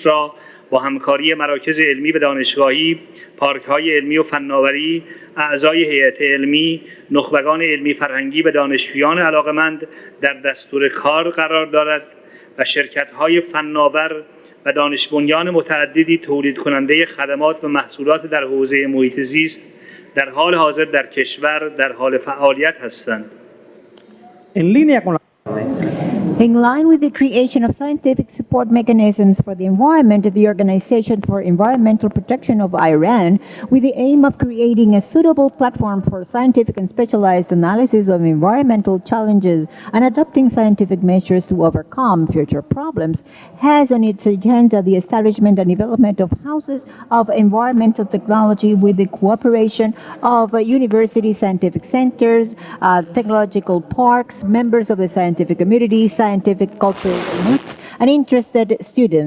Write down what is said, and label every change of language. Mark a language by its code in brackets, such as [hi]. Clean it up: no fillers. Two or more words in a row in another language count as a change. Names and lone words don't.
[fa] را با همکاری مراکز علمی و دانشگاهی، پارک‌های علمی و فناوری، اعضای هیئت علمی، نخبگان علمی فرهنگی و دانشجویان علاقه‌مند در دستور کار قرار دارد و شرکت‌های فناور و دانش بنیان متعددی تولید کننده خدمات و محصولات در حوزه محیط زیست در حال حاضر در کشور در حال فعالیت هستند. [es] en línea con la [en] In line with the creation of scientific support mechanisms for the environment, the Organization for Environmental Protection of Iran, with the aim of creating a suitable platform for scientific and specialized analysis of environmental challenges and adopting scientific measures to overcome future problems, has on its agenda the establishment and development of houses of environmental technology with the cooperation of university scientific centers, technological parks, members of the scientific community, scientific, cultural elites, and interested students.